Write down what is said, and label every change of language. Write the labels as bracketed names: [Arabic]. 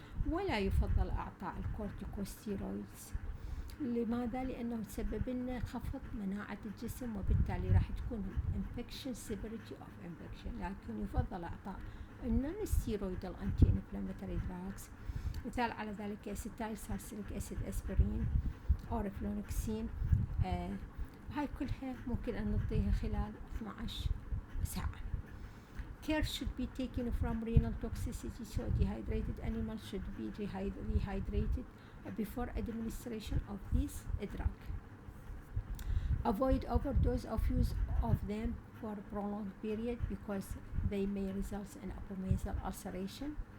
[Arabic] ولا يفضل إعطاء الكورتيكوستيرويدز. لماذا؟ لأنه تسبب لنا خفض مناعة الجسم، وبالتالي راح تكون [English] infection severity of infection. [Arabic] لكن يفضل إعطاء [English] non steroidal anti-inflammatory drugs. [Arabic] مثال على ذلك acetylsalicylic acid aspirin أورفلونكسين. هاي كلها ممكن أن نعطيها خلال 12 ساعة. [English] Care should be taken from renal toxicity, so dehydrated animals should be rehydrated before administration of this drug. Avoid overdose of use of them for a prolonged period because they may result in apomesal ulceration.